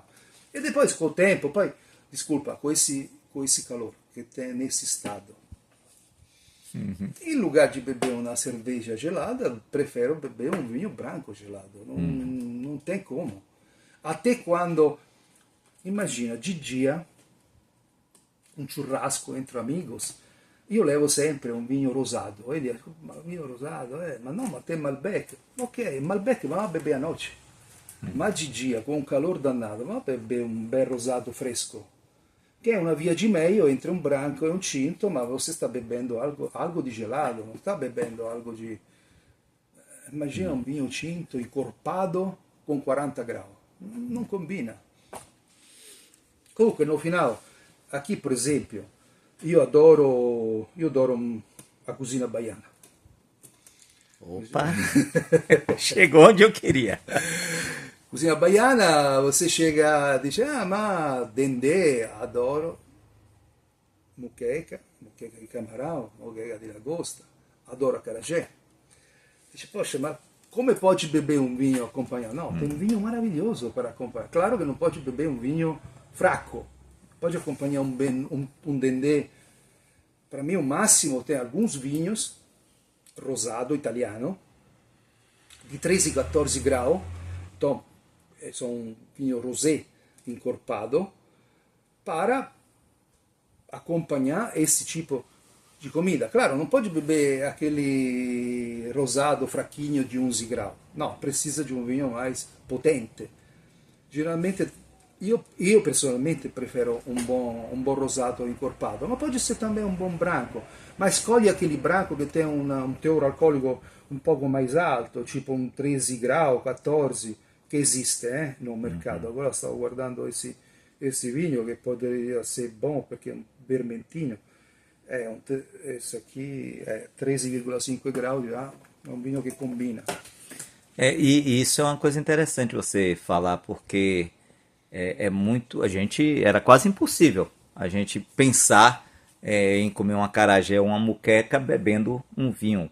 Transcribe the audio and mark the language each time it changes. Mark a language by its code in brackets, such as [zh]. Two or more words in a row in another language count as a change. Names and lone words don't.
[pt] E depois, com o tempo, poi, desculpa, com esse calor que tem nesse estado, em lugar de beber uma cerveja gelada, prefiro beber um vinho branco gelado. Não tem como. Até quando, imagina, de dia, um churrasco entre amigos, [it] io levo sempre un vino rosato. E dico, ma vino rosato? Ma no, ma te Malbec. [pt] Ok, Malbec vamos a beber a noite. [it] Ma di dia, con un calor dannato, [pt] vamos a beber [it] un bel rosato fresco. Che è una via di meglio [pt] entre un branco e un tinto, [it] ma você sta bebendo algo di gelato, non sta bebendo algo di... Immagina un vino [pt] tinto encorpado [it] con 40 gradi. Non combina. Comunque, [pt] no final, aqui, por esempio, [it] io adoro [pt] a cucina baiana. Opa! Chegou onde eu queria. [it] Cucina baiana, [pt] você chega e dice, ma dendê, adoro. Muqueca di camarão, muqueca di lagosta, adoro acarajé. Dice, poxa, ma come pode beber um vinho acompanhado? Não, tem um vinho maravilhoso para acompanhar. Claro que não pode beber um vinho fraco. Pode acompanhar um dendê. Para mim, o máximo tem alguns vinhos, rosado italiano, de 13 e 14 graus. Então, são um vinho rosé encorpado, para acompanhar esse tipo de comida. Claro, não pode beber aquele rosado fraquinho de 11 graus. Não, precisa de um vinho mais potente. Geralmente, [it] io personalmente [pt] prefiro um bom rosado encorpado, ma pode ser também um bom branco. Ma escolhe aquele branco que tem um teor alcoólico um pouco mais alto, tipo um 13 graus, 14, que existe no mercado. Agora [it] stavo guardando [pt] esse vinho que poderia ser bom, [it] perché è un vermentino. [pt] Esse aqui é 13,5 graus, já é um vinho que combina. E isso é uma coisa interessante você falar, porque era quase impossível a gente pensar em comer um acarajé ou uma moqueca bebendo um vinho.